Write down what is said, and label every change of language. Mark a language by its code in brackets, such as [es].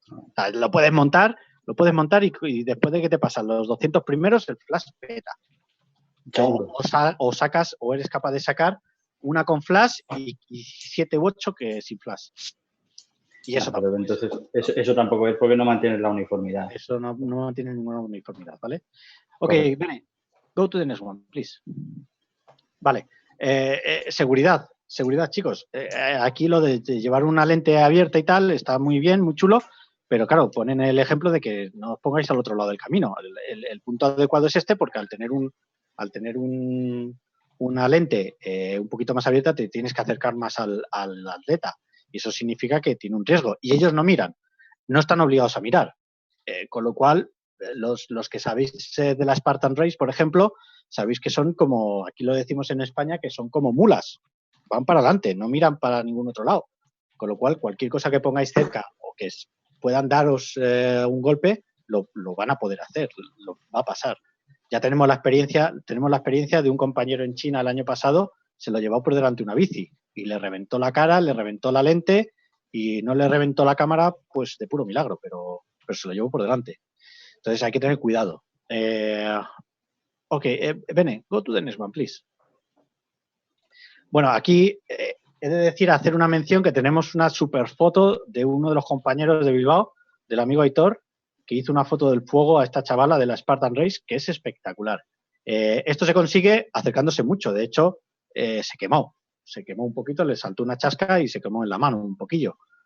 [es] O sea, lo puedes montar y después de que te pasan los 200 primeros, el flash peta. O sacas, o eres capaz de sacar una con flash y 7 u 8 que sin flash. Y eso tampoco entonces, eso tampoco es porque no mantienes la uniformidad. Eso no mantiene ninguna uniformidad, ¿vale? [en] Ok, Bene, go to the next one, please. [es] Vale. Seguridad, chicos. Aquí lo de llevar una lente abierta y tal está muy bien, muy chulo, pero claro, ponen el ejemplo de que no os pongáis al otro lado del camino. El punto adecuado es este, porque al tener una lente un poquito más abierta te tienes que acercar más al atleta, y eso significa que tiene un riesgo, y ellos no miran, no están obligados a mirar, con lo cual los que sabéis de la Spartan Race, por ejemplo, sabéis que son como, aquí lo decimos en España, que son como mulas, van para adelante, no miran para ningún otro lado, con lo cual cualquier cosa que pongáis cerca o que puedan daros un golpe, lo van a poder hacer, lo va a pasar. Ya tenemos la experiencia de un compañero en China el año pasado, se lo llevó por delante una bici y le reventó la cara, le reventó la lente y no le reventó la cámara, pues de puro milagro, pero se lo llevó por delante. Entonces hay que tener cuidado. [en] Ok, Bene, go to the next one, please. [es] Bueno, aquí he de decir, hacer una mención que tenemos una super foto de uno de los compañeros de Bilbao, del amigo Aitor, que hizo una foto del fuego a esta chavala de la Spartan Race, que es espectacular. Esto se consigue acercándose mucho. De hecho, se quemó un poquito, le saltó una chasca y se quemó en la mano un poquillo.